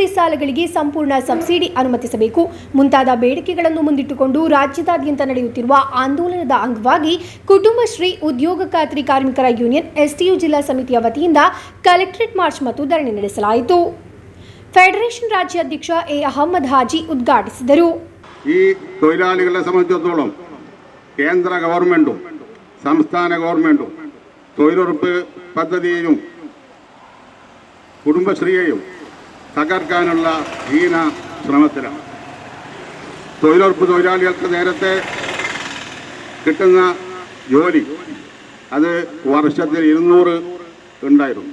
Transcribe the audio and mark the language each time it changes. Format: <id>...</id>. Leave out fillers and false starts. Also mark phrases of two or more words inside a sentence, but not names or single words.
<kn>ಸಾಲಗಳಿಗೆ ಸಂಪೂರ್ಣ ಸಬ್ಸಿಡಿ ಅನುಮತಿಸಬೇಕು ಮುಂತಾದ ಬೇಡಿಕೆಗಳನ್ನು ಮುಂದಿಟ್ಟುಕೊಂಡು ರಾಜ್ಯದಾದ್ಯಂತ ನಡೆಯುತ್ತಿರುವ ಆಂದೋಲನದ ಅಂಗವಾಗಿ ಕುಟುಂಬಶ್ರೀ ಉದ್ಯೋಗ ಖಾತ್ರಿ ಕಾರ್ಮಿಕರ ಯೂನಿಯನ್ ಎಸ್ಟಿಯು ಜಿಲ್ಲಾ ಸಮಿತಿಯ ವತಿಯಿಂದ ಕಲೆಕ್ಟರೇಟ್ ಮಾರ್ಚ್ ಮತ್ತು ಧರಣಿ ನಡೆಸಲಾಯಿತು. ಫೆಡರೇಷನ್ ರಾಜ್ಯಾಧ್ಯಕ್ಷ ಎ ಅಹಮದ್ ಹಾಜಿ ಉದ್ಘಾಟಿಸಿದರು.</kn> <ml>ഈ തൊഴിലാളികളെ സംബന്ധിച്ചിടത്തോളം കേന്ദ്ര ഗവൺമെൻറ്റും സംസ്ഥാന ഗവൺമെൻറ്റും തൊഴിലുറപ്പ് പദ്ധതിയെയും കുടുംബശ്രീയെയും തകർക്കാനുള്ള ഹീന ശ്രമത്തിലാണ്. തൊഴിലുറപ്പ് തൊഴിലാളികൾക്ക് നേരത്തെ കിട്ടുന്ന ജോലി അത് വർഷത്തിൽ 200 ഉണ്ടായിരുന്നു.</ml>